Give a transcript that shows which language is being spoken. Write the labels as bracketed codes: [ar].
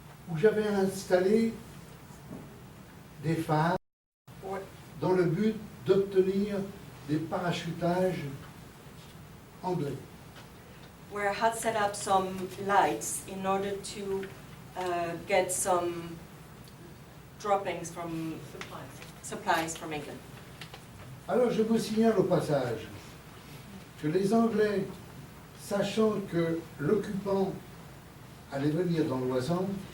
[fr] où j'avais installé des phares [en] or [fr] dans le but d'obtenir des parachutages anglais. [en] where I had set up some lights in order to get some droppings from supplies from England. [fr] Alors je vous signale au passage que les Anglais, sachant que l'occupant allait venir dans l'Oisans,